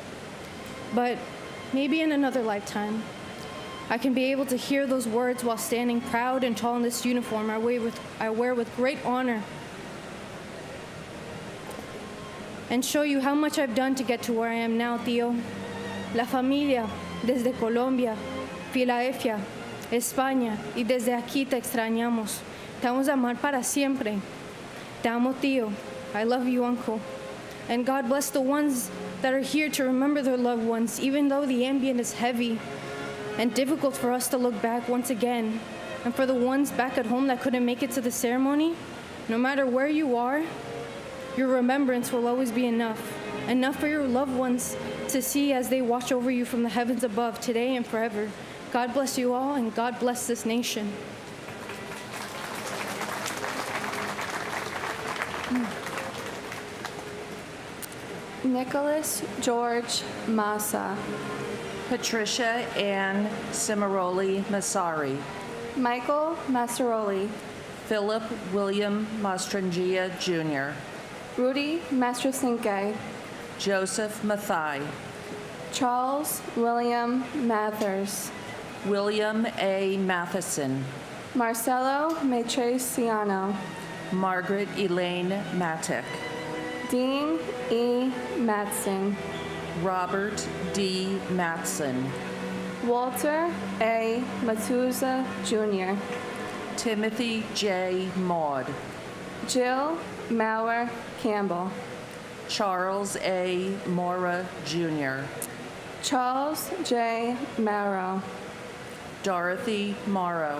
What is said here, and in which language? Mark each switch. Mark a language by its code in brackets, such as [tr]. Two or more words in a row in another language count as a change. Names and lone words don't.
[en] But maybe in another lifetime, I can be able to hear those words while standing proud and tall in this uniform I wear with great honor, and show you how much I've done to get to where I am now, Theo. [es] La familia, desde Colombia. Filadelfia, España, y desde aquí te extrañamos. Te vamos a amar para siempre. Te amo, tío. [en] I love you, uncle. And God bless the ones that are here to remember their loved ones, even though the ambient is heavy and difficult for us to look back once again. And for the ones back at home that couldn't make it to the ceremony, no matter where you are, your remembrance will always be enough. Enough for your loved ones to see as they watch over you from the heavens above today and forever. God bless you all, and God bless this nation. Nicholas George Massa. Patricia Ann Cimaroli Massari. Michael Massaroli. Philip William Mastrangia Jr. Rudy Mastrosinke. Joseph Mathai. Charles William Mathers. William A. Matheson. Marcelo Matriciano. Margaret Elaine Mattick. Dean E. Matson. Robert D. Matson. Walter A. Matuza Jr. Timothy J. Maud. Jill Maurer Campbell. Charles A. Mora Jr. Charles J. Morrow. Dorothy Morrow.